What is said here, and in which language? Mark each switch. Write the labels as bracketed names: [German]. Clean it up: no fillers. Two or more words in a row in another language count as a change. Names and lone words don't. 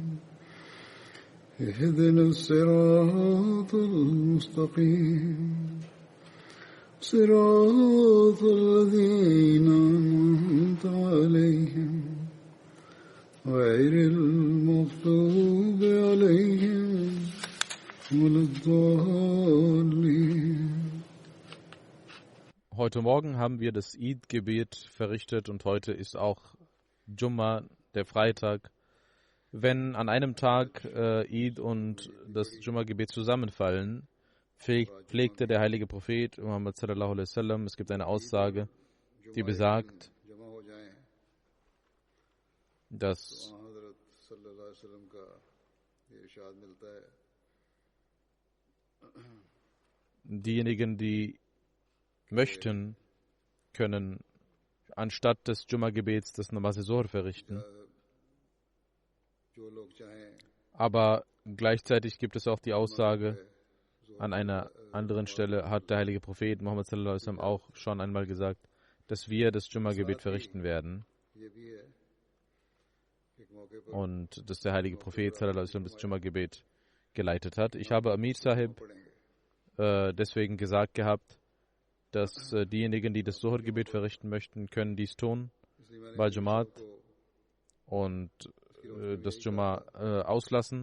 [Arabic] اهدنا الصراط المستقيم صراط الذين أنعمت عليهم غير المغضوب عليهم ولا الضالين. [German] Heute Morgen haben wir das Eid-Gebet verrichtet und heute ist auch Jumma, der Freitag. Wenn an einem Tag Eid und das Jumma-Gebet zusammenfallen, pflegte der heilige Prophet Muhammad [Arabic] صلى الله عليه وسلم, [German] es gibt eine Aussage, die besagt, dass diejenigen, die möchten, können anstatt des Jumma-Gebets das Namaz-e-Zuhr verrichten. Aber gleichzeitig gibt es auch die Aussage, an einer anderen Stelle hat der heilige Prophet Muhammad sallallahu alaihi wasallam auch schon einmal gesagt, dass wir das Jumma-Gebet verrichten werden. Und dass der heilige Prophet sallallahu alaihi wasallam das Jumma-Gebet geleitet hat. Ich habe Amir Sahib deswegen gesagt gehabt, dass diejenigen, die das Zuhr-Gebet verrichten möchten, können dies tun bei Jamaat und das Jumma auslassen.